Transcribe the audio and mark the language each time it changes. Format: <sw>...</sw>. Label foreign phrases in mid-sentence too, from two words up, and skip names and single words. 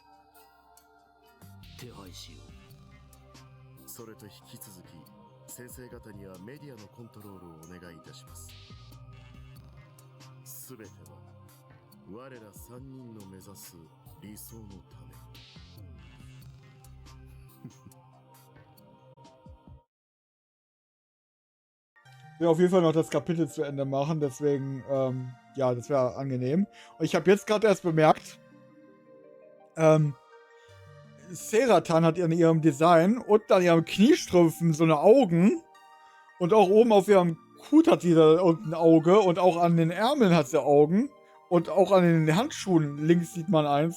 <ja>手配しよう。それと引き続き先生方にはメディアのコントロールをお願いいたします。すべては我ら3人の目指す理想のため。</ja> <de>Ich will auf jeden Fall noch das Kapitel zu Ende machen, deswegen, ja, das wäre angenehm. Und ich habe jetzt gerade erst bemerkt, Seratan hat in ihrem Design und an ihrem Kniestrümpfen so eine Augen und auch oben auf ihrem Hut hat sie da unten ein Auge und auch an den Ärmeln hat sie Augen und auch an den Handschuhen links sieht man eins.</de>